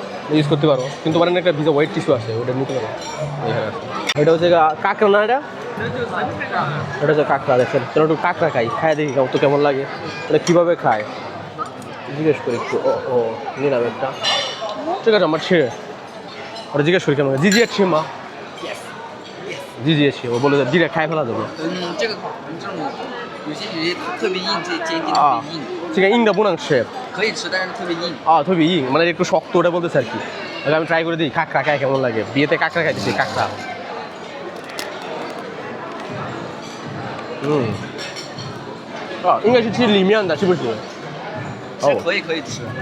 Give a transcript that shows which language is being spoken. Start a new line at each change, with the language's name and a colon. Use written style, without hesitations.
Bangla: use করতে পারো কিন্তু মানে একটা ভিজা হোয়াইট টিস্যু আছে ওটা নিতে পারো এখানে আছে এটা হচ্ছে কাঁকড়া না এটা হচ্ছে কাঁকড়া দেখছেন চলো একটু কাঁকড়া খাই দেখি তো কেমন লাগে এটা কীভাবে খায় জিজ্ঞেস করি একটু ও নিলাম একটা ঠিক আছে আমার ছেড়ে ওটা জিজ্ঞেস করি কেমন জি আছে মা জি আছে ও বলে ডিরেক্ট খাই ফেলা যাবে
Chinese: 这个有些鱼特别硬，这坚硬特别硬，这个硬的不能吃可以吃，但是特别硬。特别硬
Bangla: মানে একটু শক্ত ওটা বলতেছে আর কি আমি ট্রাই করে দিই কাঁকড়া খাই কেমন লাগে বিয়েতে কাঁকড়া খাইতেছি কাঁকড়া
Chinese: 应该是吃里面的是不是可以吃，